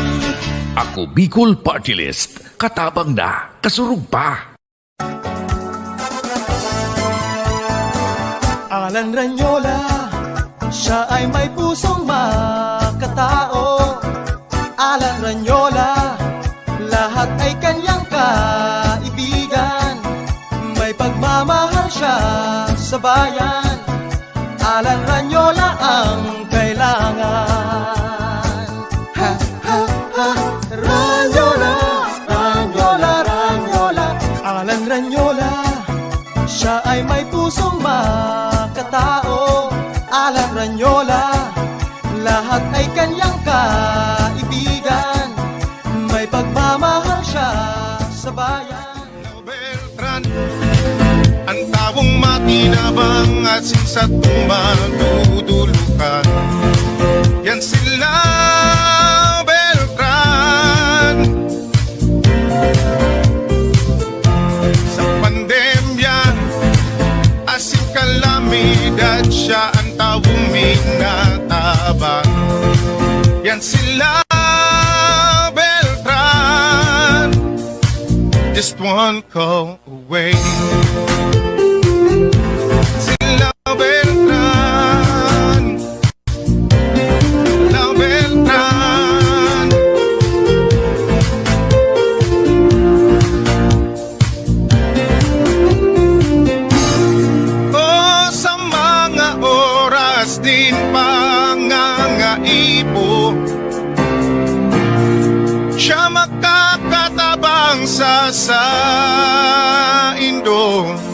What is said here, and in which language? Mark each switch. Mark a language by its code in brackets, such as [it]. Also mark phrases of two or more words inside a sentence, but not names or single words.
[bik] Ako Bicol Party List. Katabang na, kasurug pa. [tl] Alan Ranyola, siya ay may pusong makatao. Alan Ranyola, lahat ay kanyang kaibigan. May pagmamahal siya sa bayan. Alan Ranyola ang kailangan. Ha, ha, ha, Ranyola, Ranyola, Ranyola. Alan Ranyola, siya ay may pusong makatao. Alan Ranyola, lahat ay kanyang kaibigan. May pagmamahal siya sa bayan. Beltran, [bik] ang tawong matinabang at sa tumadudulukan. [tl] Yan sila, Beltran. [bik] Sa pandemya, asin kalamidad, siya ang tawong minatabang. [tl] Yan sila, Beltran. [en] Just one call away. [tl] Sila, Beltran. Sila, Beltran. [bik] Oh, sa mga oras din pangangaipo, siya makakatabang sa saindo.